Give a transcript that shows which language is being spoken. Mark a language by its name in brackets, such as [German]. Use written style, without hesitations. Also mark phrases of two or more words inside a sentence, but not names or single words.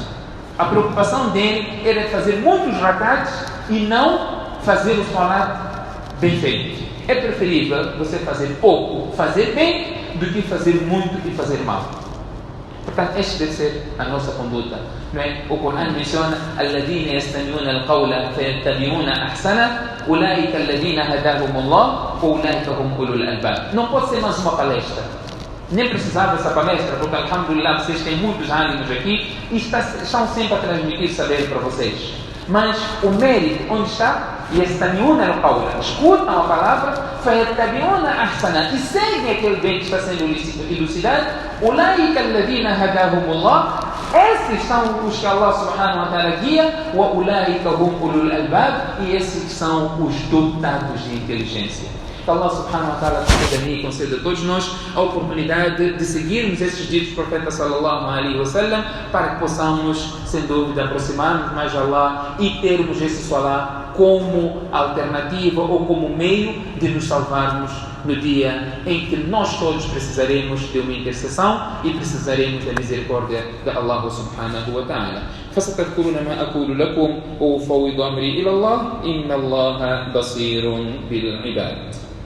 [Portuguese] A preocupação dele era fazer muitos rakats e não fazer o salat bem feito. É preferível você fazer pouco, fazer bem, do que fazer muito e fazer mal. Portanto, esta deve ser a nossa conduta. Não é? O Corão menciona: [Arabic] الذين يستمعون القول فيتبعون أحسنه أولئك الذين هداهم الله وأولئك هم أولو الألباب. [Portuguese] Não pode ser mais uma palestra. Nem precisava dessa palestra, porque alhamdulillah vocês têm muitos ânimos aqui e estão sempre a transmitir saber para vocês. Mas o mérito, onde está? [Arabic] يستمعون القول, [Portuguese] escutam a palavra, [Arabic] فيتبعون أحسنه, [Portuguese] e seguem aquele bem que está sendo elucidado. [Arabic] أولئك الذين هداهم الله, [Portuguese] esses são os que Allah [Arabic] سبحانه وتعالى [Portuguese] guia. [Arabic] وأولئك هم أولو الألباب, [Portuguese] e esses são os dotados de inteligência. Que Allah [Arabic] سبحانه وتعالى [Portuguese] conceda a mim e conceda a todos nós a oportunidade de seguirmos esses ditos do profeta [Arabic] صلى الله عليه وسلم, [Portuguese] para que possamos, sem dúvida, aproximar-nos mais a Allah e termos esse salat como alternativa ou como meio de nos salvarmos no dia em que nós todos precisaremos de uma intercessão e precisaremos da misericórdia de Allah [Arabic] سبحانه وتعالى. فستذكرون ما أقول لكم وأفوض أمري إلى الله إن الله بصير بالعباد.